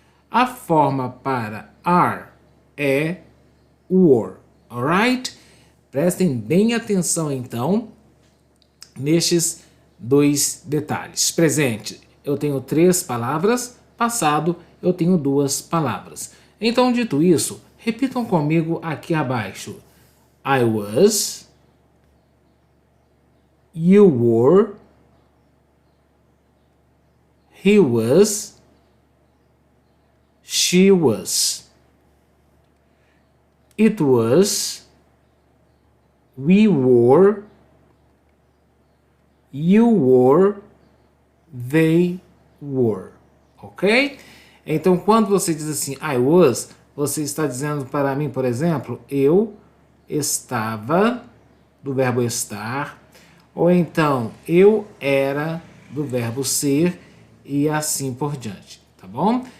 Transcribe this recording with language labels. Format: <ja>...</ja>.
<pt>A forma para are é were, alright? Prestem bem atenção então nestes dois detalhes. Presente, eu tenho 3 palavras, passado, eu tenho 2 palavras. Então, dito isso, repitam comigo aqui abaixo.</pt> <en>I was, you were, he was, she was, it was, we were, you were, they were, ok?</en> <pt>Então, quando você diz assim,</pt> <en>I was,</en> <pt>você está dizendo para mim, por exemplo, eu estava, do verbo estar, ou então eu era, do verbo ser, e assim por diante, tá bom?</pt>